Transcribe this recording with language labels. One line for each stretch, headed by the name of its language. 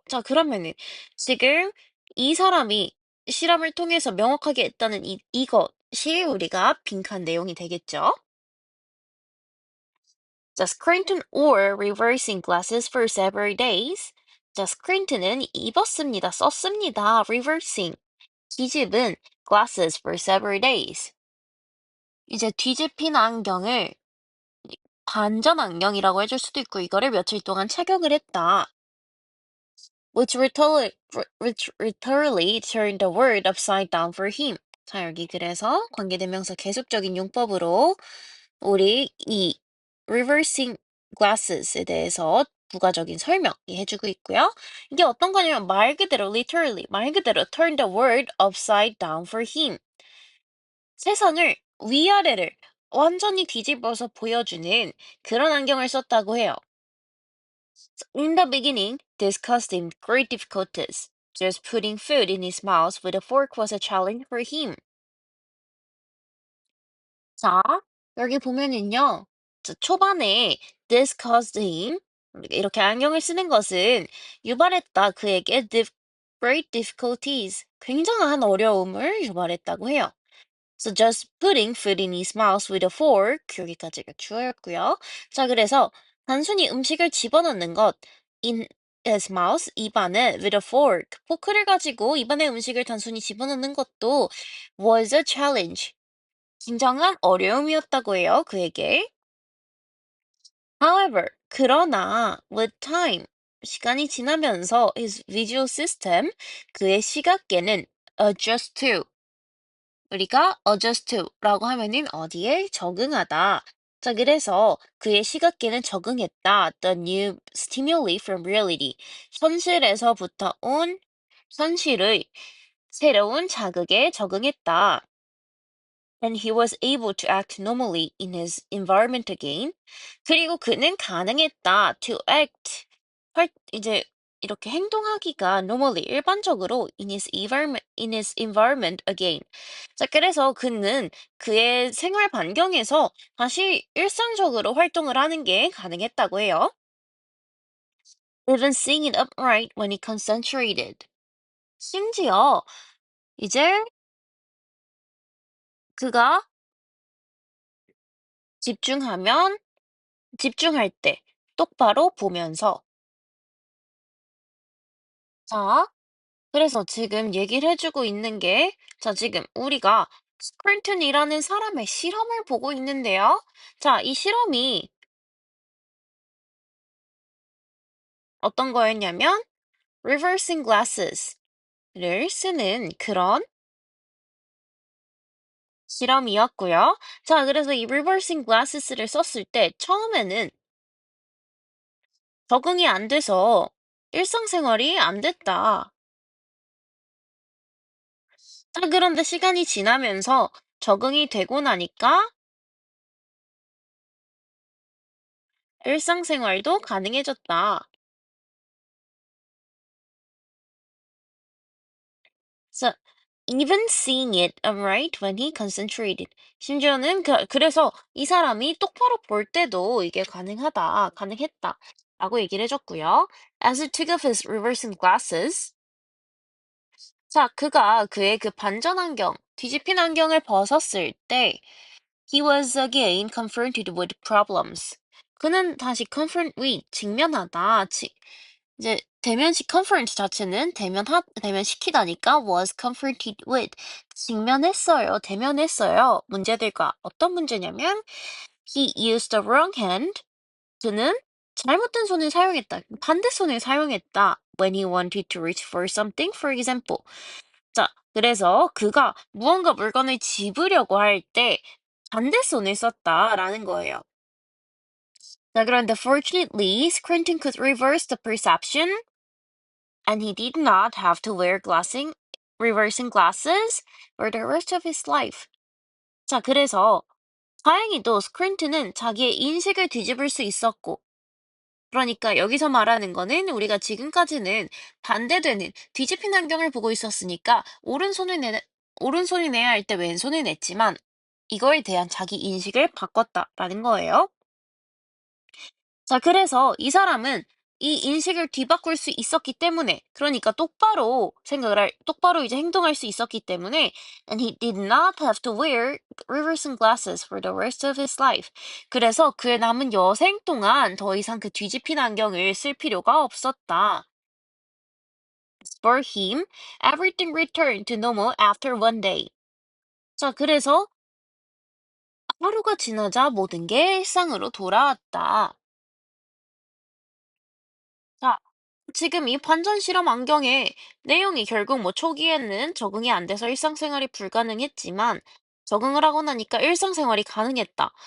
Korean: 자, 그러면은 지금 이 사람이 실험을 통해서 명확하게 했다는 이것이 우리가 빈칸 내용이 되겠죠?
English: 자, Scranton wore reversing glasses for several days.
Korean: 자, 스크린턴은 입었습니다. 썼습니다. reversing. 뒤집은
English: glasses for several days.
Korean: 이제 뒤집힌 안경을 반전 안경이라고 해줄 수도 있고 이거를 며칠 동안 착용을 했다.
English: which literally turned the world upside down for him.
Korean: 자, 여기 그래서 관계대명사 계속적인 용법으로 우리 이 reversing glasses에 대해서 부가적인 설명이 해주고 있고요. 이게 어떤 거냐면 말 그대로
English: literally
Korean: 말 그대로
English: turn the world upside down for him.
Korean: 세상을 위아래를 완전히 뒤집어서 보여주는 그런 안경을 썼다고 해요.
English: In the beginning, this caused him great difficulties. Just putting food in his mouth with a fork was a challenge for him.
Korean: 자, 여기 보면은요. 자, 초반에
English: this caused him
Korean: 이렇게 안경을 쓰는 것은 유발했다 그에게
English: great difficulties
Korean: 굉장한 어려움을 유발했다고 해요.
English: So just putting food in his mouth with a fork
Korean: 여기까지가 주어였고요. 자, 그래서 단순히 음식을 집어넣는 것
English: in his mouth
Korean: 입안에
English: with a fork
Korean: 포크를 가지고 입안에 음식을 단순히 집어넣는 것도
English: was a challenge
Korean: 굉장한 어려움이었다고 해요, 그에게.
English: However,
Korean: 그러나
English: with time,
Korean: 시간이 지나면서
English: his visual system,
Korean: 그의 시각계는
English: adjust to,
Korean: 우리가 adjust to라고 하면은 어디에 적응하다. 자, 그래서 그의 시각계는 적응했다.
English: The new stimuli from reality.
Korean: 현실에서부터 온 현실의 새로운 자극에 적응했다.
English: And he was able to act normally in his environment again.
Korean: 그리고 그는 가능했다.
English: To act.
Korean: 이제 이렇게 행동하기가
English: normally
Korean: 일반적으로
English: in his environment again.
Korean: 자, 그래서 그는 그의 생활 반경에서 다시 일상적으로 활동을 하는 게 가능했다고 해요.
English: Even seeing it upright when he concentrated.
Korean: 심지어 이제 그가 집중하면 집중할 때 똑바로 보면서 자, 그래서 지금 얘기를 해주고 있는 게 자, 지금 우리가 스크린턴이라는 사람의 실험을 보고 있는데요. 자, 이 실험이 어떤 거였냐면 reversing glasses를 쓰는 그런 실험이었고요. 자, 그래서 이 reversing glasses를 썼을 때 처음에는 적응이 안 돼서 일상생활이 안 됐다. 자, 그런데 시간이 지나면서 적응이 되고 나니까 일상생활도 가능해졌다.
English: So, even seeing it right when he concentrated.
Korean: 심지어는 그래서 이 사람이 똑바로 볼 때도 이게 가능했다. 라고 얘기를 해줬고요.
English: As he took off his reversing glasses.
Korean: 자, 그가 그의 그 반전 안경, 뒤집힌 안경을 벗었을 때
English: he was again confronted with problems.
Korean: 그는 다시
English: confront with,
Korean: 직면하다. 이제 대면식 confront 자체는 대면시키다니까
English: was confronted with,
Korean: 직면했어요, 대면했어요. 문제들과 어떤 문제냐면
English: he used the wrong hand.
Korean: 그는 잘못된 손을 사용했다. 반대손을 사용했다.
English: When he wanted to reach for something, for example.
Korean: 자, 그래서 그가 무언가 물건을 집으려고 할 때 반대손을 썼다라는 거예요.
English: 자, 그런데 fortunately, Scranton could reverse the perception and he did not have to wear reversing glasses for the rest of his life.
Korean: 자, 그래서 다행히도 스크린트는 자기의 인식을 뒤집을 수 있었고, 그러니까 여기서 말하는 거는 우리가 지금까지는 반대되는 뒤집힌 안경을 보고 있었으니까 오른손을 내야 할 때 왼손을 냈지만 이거에 대한 자기 인식을 바꿨다라는 거예요. 자, 그래서 이 사람은 이 인식을 뒤바꿀 수 있었기 때문에, 그러니까 똑바로 이제 행동할 수 있었기 때문에,
English: and he did not have to wear reversing glasses for the rest of his life.
Korean: 그래서 그의 남은 여생 동안 더 이상 그 뒤집힌 안경을 쓸 필요가 없었다.
English: For him, everything returned to normal after one day.
Korean: 자, 그래서 하루가 지나자 모든 게 일상으로 돌아왔다. 자, 지금 이 반전 실험 안경의 내용이 결국 뭐 초기에는 적응이 안 돼서 일상생활이 불가능했지만 적응을 하고 나니까 일상생활이 가능했다.